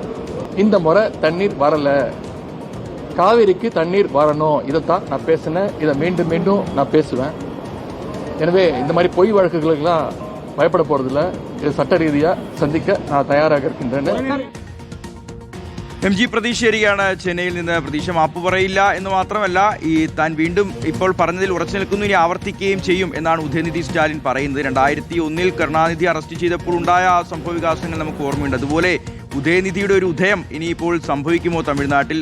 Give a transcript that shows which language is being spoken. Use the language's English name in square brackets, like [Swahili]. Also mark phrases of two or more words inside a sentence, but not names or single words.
[Tamil] இந்த முறை தண்ணீர் வரலை, காவிரிக்கு தண்ணீர் வரணும், இதைத்தான் நான் பேசினேன். இதை மீண்டும் மீண்டும் நான் பேசுவேன். எனவே இந்த மாதிரி பொய் வழக்குகளுக்கெல்லாம் பயப்பட போகிறதில்ல. இது சட்ட ரீதியாக சந்திக்க நான் தயாராக இருக்கின்றேன். [Malayalam] MG പ്രതീക്ഷയാണ് ചെന്നൈയിൽ നിന്ന്. പ്രതീക്ഷ മാപ്പ് പറയില്ല എന്ന് മാത്രമല്ല, താൻ വീണ്ടും ഇപ്പോൾ പറഞ്ഞതിൽ ഉറച്ചു നിൽക്കുന്നു, ഇനി ആവർത്തിക്കുകയും ചെയ്യും എന്നാണ് ഉദയനിധി സ്റ്റാലിൻ പറയുന്നത്. 2001 കരുണാനിധി അറസ്റ്റ് ചെയ്തപ്പോൾ ഉണ്ടായ ആ സംഭവ വികാസങ്ങൾ നമുക്ക് ഓർമ്മയുണ്ട്. അതുപോലെ ഉദയനിധിയുടെ ഒരു ഉദയം ഇനിയിപ്പോൾ സംഭവിക്കുമോ തമിഴ്നാട്ടിൽ?